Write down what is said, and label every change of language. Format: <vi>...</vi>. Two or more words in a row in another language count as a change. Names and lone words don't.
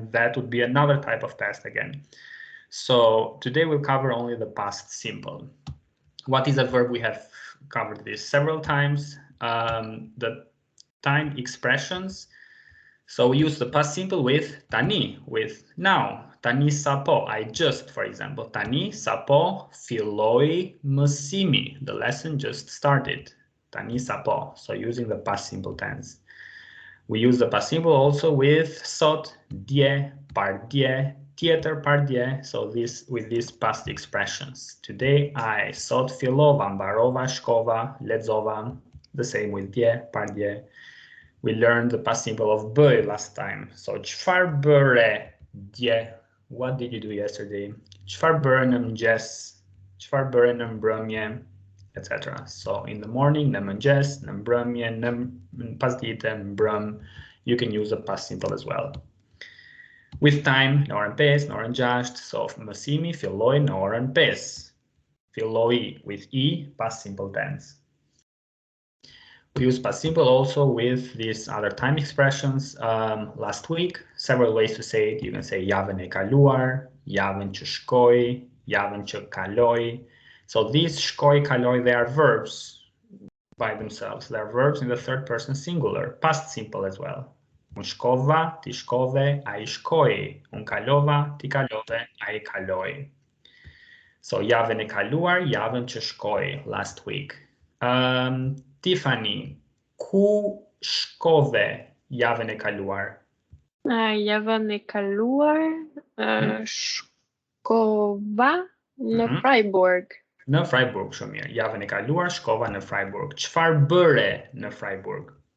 <en>That would be another type of past again. So today we'll cover only the past simple. What is a verb? We have covered this several times. The time expressions. So we use the past simple with tani, with now.</en> <sq>Tani sapo,</sq> <en>I just, for example.</en> <sq>Tani sapo philoi mësimi.</sq> <en>The lesson just started.</en> <sq>Tani sapo,</sq> <en>so using the past simple tense. We use the past simple also with</en> <sq>sot, dje, pardje, tjetër pardje,</sq> <en>so this with these past expressions. Today I</en> <sq>sot fillova, mbarova, shkova, lexova.</sq> <en>The same with</en> <sq>dje, pardje.</sq> <en>We learned the past simple of bëj last time.</en> <sq>So çfarë bëre dje?</sq> <en>What did you do yesterday?</en> <sq>Çfarë bëre në mëngjes? Çfarë bëre në mbrëmje?</sq> <en>Etc. So in the morning,</en> <sq>në mëngjes, në mbrëmje, në pasdite, në mbrëm,</sq> <en>you can use the past simple as well. With time,</en> <sq>në orën 5, në orën 6, so mësimi filloi në orën 5.</sq> <en>Filloi with e, past simple tense. We use past simple also with these other time expressions. Last week, several ways to say it. You can say</en> <sq>javën e kaluar, javën që shkoi, javën që kaloi.</sq> <en>So these</en> <sq>shkoi, kaloi,</sq> <en>they are verbs by themselves. They are verbs in the third person singular, past simple as well.</en> <sq>Un shkova, ti shkove, ai shkoi. Un kalova, ti kalove, ai kaloi. So javën e kaluar, javën që shkoi,</sq> <en>last week. Tiffany,</en> <sq>ku shkove javën e kaluar? Javën e kaluar, shkova në Freiburg. Në Freiburg, shumë mirë. Javën e kaluar shkova në Freiburg. Çfarë bëre në Freiburg?</sq>